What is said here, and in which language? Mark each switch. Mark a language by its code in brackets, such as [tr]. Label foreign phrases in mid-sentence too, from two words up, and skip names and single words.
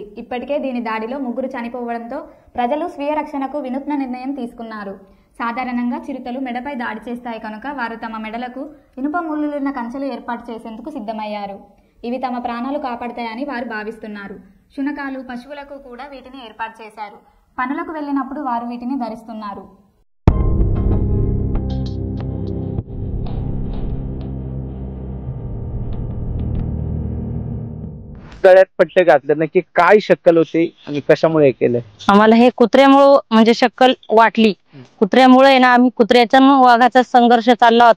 [te] ఇప్పటికే దీని దాడిలో 3 చనిపోవడంతో ప్రజలు స్వీయ రక్షణకు వినూత్న నిర్ణయం తీసుకున్నారు. సాధారణంగా చిరుతలు మెడపై దాడి చేస్తాయి కనుక వారు తమ మెడలకు ఇనుప ముళ్ళులున్న కంచెలు ఏర్పాటు చేసేందుకు సిద్ధమయ్యారు. ఇవి తమ ప్రాణాలు కాపాడతాయని వారు భావిస్తున్నారు. శునకాలు, పశువులకు కూడా వీటిని ఏర్పాటు చేశారు. పనులకు వెళ్ళినప్పుడు వారు వీటిని ధరిస్తున్నారు. [mr] गळ्यात पट्टे घातले नक्की काय शक्कल होती आणि कशामुळे केले? आम्हाला हे कुत्र्यामुळे म्हणजे शक्कल वाटली. कुत्र्यामुळे ना आम्ही कुत्र्याचा वाघाचा संघर्ष चालला होता.